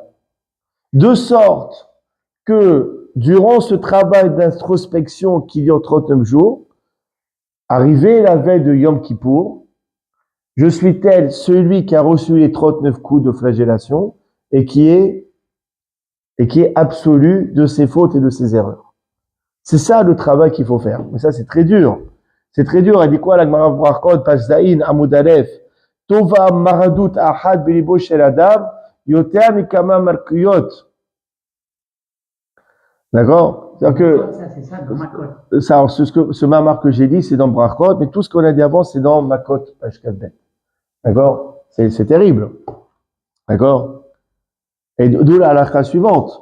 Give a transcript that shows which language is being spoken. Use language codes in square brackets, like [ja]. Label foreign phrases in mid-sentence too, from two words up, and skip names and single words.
[fr] De sorte que durant ce travail d'introspection qui dure 39 jours, arrivé la veille de Yom Kippour, je suis tel celui qui a reçu les 39 coups de flagellation et qui est absolu de ses fautes et de ses erreurs. C'est ça le travail qu'il faut faire. Mais ça, c'est très dur. C'est très dur. Elle dit quoi, la Gemara Brachot, page Zayin, [he] עמוד א, טובה מרדות אחת בלבו של אדם יותר מכמה מלקיות. [fr] D'accord? C'est-à-dire que, c'est ça, dans Makot. ça, ce mamar que j'ai dit, c'est dans Brachot, mais tout ce qu'on a dit avant, c'est dans Makot, page 4. D'accord? C'est terrible. D'accord? Et d'où la halakha suivante.